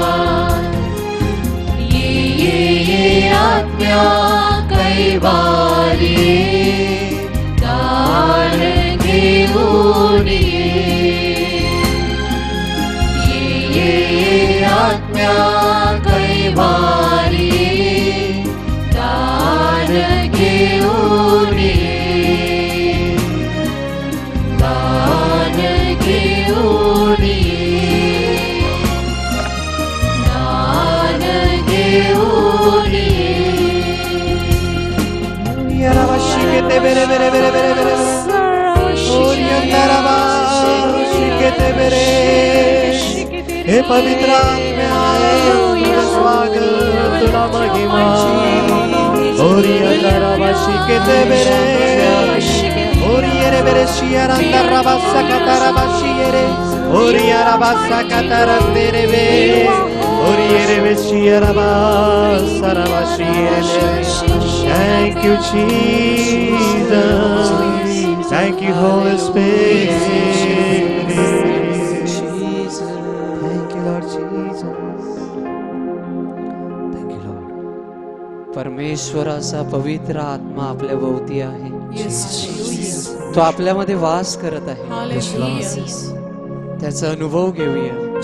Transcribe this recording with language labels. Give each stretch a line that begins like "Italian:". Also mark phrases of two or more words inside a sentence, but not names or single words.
Marathi: ये आत्म्या कैवारी दान घेऊन ये आत्म्या कैवारी दान घेऊन ये. दान घेऊन ये. दान घेऊन Yarabashikete bere bere bere bere bere. Yarabashikete bere. हे पवित्र आत्म्या तुझं स्वागत तुला महिमा. ओरी अंतराबाशिकेते बरे. ओरी येरे बरे शियारांदा राबासा काताराबाशी येरे. ओरी याराबासा कातारंदे रे बे. ओरी येरे बे शियाराबासा राबाशी येरे.
English: Thank you Jesus. Thank you Holy Spirit.
Marathi: परमेश्वराचा पवित्र आत्मा आपल्या भोवती आहे. तो आपल्यामध्ये वास करत आहे. त्याचा अनुभव घेऊया.